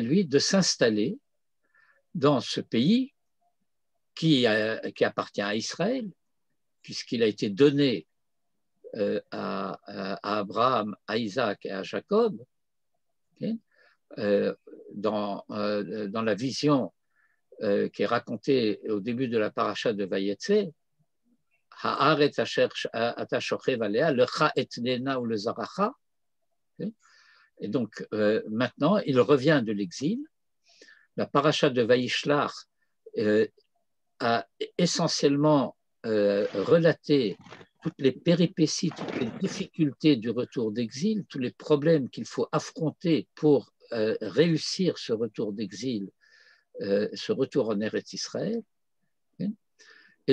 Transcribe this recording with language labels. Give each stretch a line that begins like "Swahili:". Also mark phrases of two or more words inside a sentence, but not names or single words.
French: lui, de s'installer dans ce pays qui appartient à Israël, puisqu'il a été donné à Abraham, à Isaac et à Jacob, okay, dans la vision qui est racontée au début de la paracha de Vayetze,
Hebrew: הארץ אשר אתה שוכב עליה לך אתננה ולזרעך.
French: Et donc maintenant, il revient de l'exil. La paracha de Vayishlach a essentiellement relaté toutes les péripéties, toutes les difficultés du retour d'exil, tous les problèmes qu'il faut affronter pour réussir ce retour d'exil, ce retour en Eretz Israël.